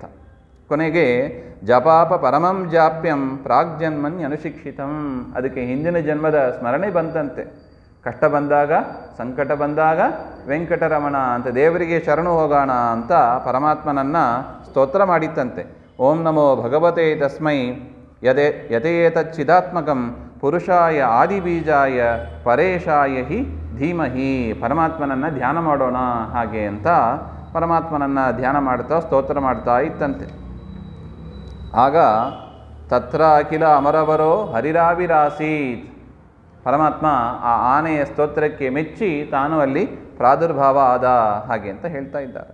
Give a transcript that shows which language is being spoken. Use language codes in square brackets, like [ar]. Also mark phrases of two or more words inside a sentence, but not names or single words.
[kn] ಕೊನೆಗೆ [sa] ಜಪಾಪ ಪರಮಂ ಜಾಪ್ಯಂ ಪ್ರಾಗ್ಜನ್ಮನ್ ಅನುಶಿಕ್ಷಿತಂ, [kn] ಅದಕ್ಕೆ ಹಿಂದಿನ ಜನ್ಮದ ಸ್ಮರಣೆ ಬಂತಂತೆ. ಕಷ್ಟ ಬಂದಾಗ, ಸಂಕಟ ಬಂದಾಗ ವೆಂಕಟರಮಣ ಅಂತ ದೇವರಿಗೆ ಶರಣು ಹೋಗೋಣ ಅಂತ ಪರಮಾತ್ಮನನ್ನು ಸ್ತೋತ್ರ ಮಾಡಿತ್ತಂತೆ. [sa] ಓಂ ನಮೋ ಭಗವತೆ ತಸ್ಮೈ ಯಥೇತಚ್ಚಿದಾತ್ಮಕಂ ಪುರುಷಾಯ ಆದಿಬೀಜಾಯ ಪರೇಶಾಯ ಹಿ ಧೀಮಹಿ, [kn] ಪರಮಾತ್ಮನನ್ನು ಧ್ಯಾನ ಮಾಡೋಣ ಹಾಗೆ ಅಂತ ಪರಮಾತ್ಮನನ್ನು ಧ್ಯಾನ ಮಾಡ್ತಾ ಸ್ತೋತ್ರ ಮಾಡ್ತಾ ಇತ್ತಂತೆ. ಆಗ [sa] ತತ್ರ ಅಖಿಲ ಅಮರವರೋ ಹರಿರಾವಿರಾಸೀತ್, [kn] ಪರಮಾತ್ಮ ಆ ಆನೆಯ ಸ್ತೋತ್ರಕ್ಕೆ ಮೆಚ್ಚಿ ತಾನು ಅಲ್ಲಿ ಪ್ರಾದುರ್ಭಾವ ಆದ ಹಾಗೆ ಅಂತ ಹೇಳ್ತಾ ಇದ್ದಾರೆ.